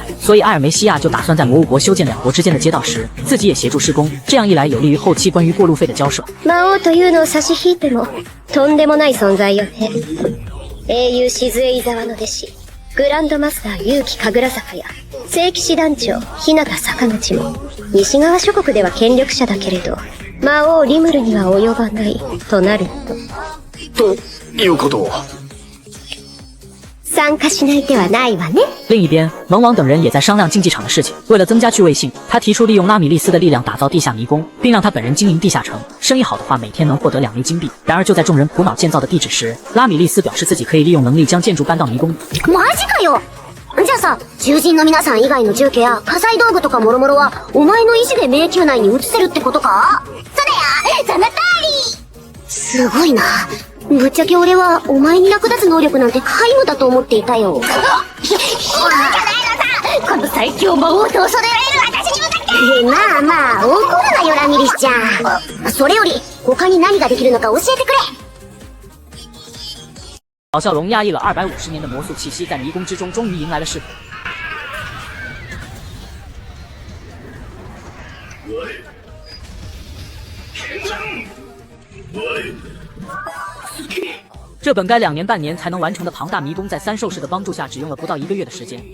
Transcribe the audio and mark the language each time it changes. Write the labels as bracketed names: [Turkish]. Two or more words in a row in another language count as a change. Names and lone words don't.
[Chinese] 所以埃尔梅西亚就打算在魔物国修建两国之间的街道时，自己也协助施工，这样一来有利于后期关于过路费的交涉。 [Japanese] 魔王というのを差し引いてもとんでもない存在よね。英雄静江伊沢の弟子、グランドマスター結城神楽坂や聖騎士団長日向坂口も西側諸国では権力者だけれど魔王リムルには及ばないとなるということは参加しない手はないわね。 [Chinese] 另一边，萌王等人也在商量竞技场的事情。为了增加趣味性，他提出利用拉米利斯的力量打造地下迷宫，并让他本人经营地下城。生意好的话，每天能获得2枚金币。然而就在众人苦恼建造的地址时，拉米利斯表示自己可以利用能力将建筑搬到迷宫里。 [Japanese] マジかよ。じゃあさ、囚人の皆さん以外の住居や火災道具とか諸々はお前の意志で迷宮内に移せるってことか？そうだよ、その通り。すごいな。ぶっちゃけ俺はお前に役立つ能力なんて皆無だと思っていたよ。そうじゃないのさ、この最強魔王と恐れられる私に向かって。まあまあ、怒るなよラミリスちゃん。それより他に何ができるのか教えてくれ。 [Chinese] 老笑容压抑了250年的魔素气息，在迷宫之中终于迎来了释放。这本该2年半年才能完成的庞大迷宫，在3兽士的帮助下，只用了不到1个月的时间。